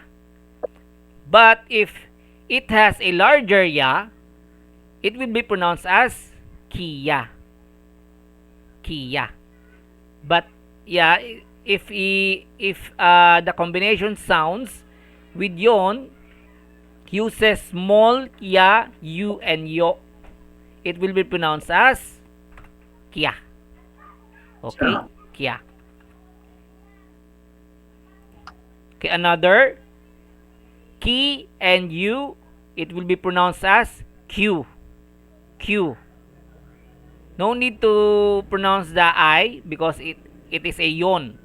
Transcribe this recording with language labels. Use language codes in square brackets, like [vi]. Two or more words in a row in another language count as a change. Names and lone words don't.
[en] But if it has a larger ya, it will be pronounced as kiya. Kiya. But yeah, if the combination sounds with yon uses small ya, you, and yo, it will be pronounced as kya. Okay? Kya. Okay, another. Ki and you, it will be pronounced as Q. Q. No need to pronounce the I because it is a yon.